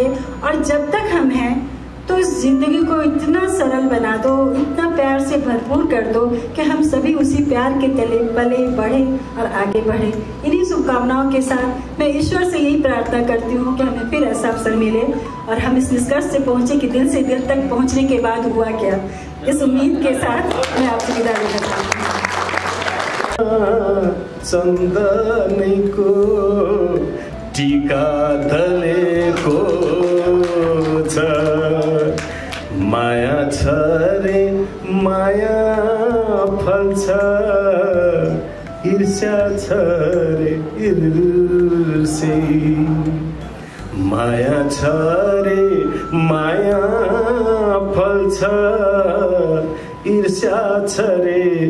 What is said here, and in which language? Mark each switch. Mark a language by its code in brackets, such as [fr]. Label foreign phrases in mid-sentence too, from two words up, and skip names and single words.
[hi] और जब तक हम हैं तो इस जिंदगी को इतना सरल बना दो, इतना प्यार से भरपूर कर दो कि हम सभी उसी प्यार के तले पले बढ़े और आगे बढ़े। इन्हीं शुभकामनाओं के साथ मैं ईश्वर से यही प्रार्थना करती हूँ कि हमें फिर ऐसा अवसर मिले और हम इस निष्कर्ष से पहुँचे कि दिल से दिल तक पहुँचने के बाद हुआ क्या। इस उम्मीद के साथ मैं आपसे विदा लेना चाहती हूँ। [ne] चन्दनको टीका धलेको छ, माया छ रे माया फल्छ, ईर्ष्या छ रे बिर्से माया छ रे माया फल्छ ईर्ष्या छ रे